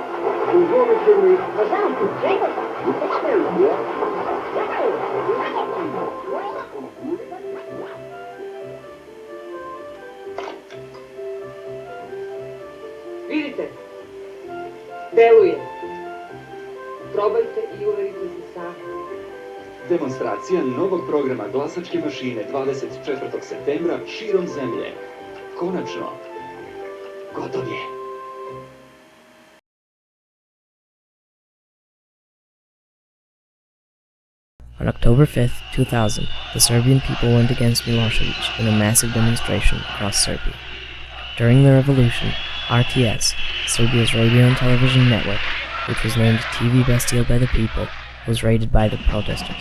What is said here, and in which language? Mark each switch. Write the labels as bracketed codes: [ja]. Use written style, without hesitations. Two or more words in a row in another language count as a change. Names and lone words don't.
[sr] Vidite, deluje. Probajte I uverite se sami. Demonstracija novog programa glasačke mašine 24. septembra širom zemlje. Konačno, gotov je. [en] On October 5, 2000, the Serbian people went against Milosevic in a massive demonstration across Serbia. During the revolution, RTS, Serbia's radio and television network, which was named TV Bastille by the people, was raided by the protesters.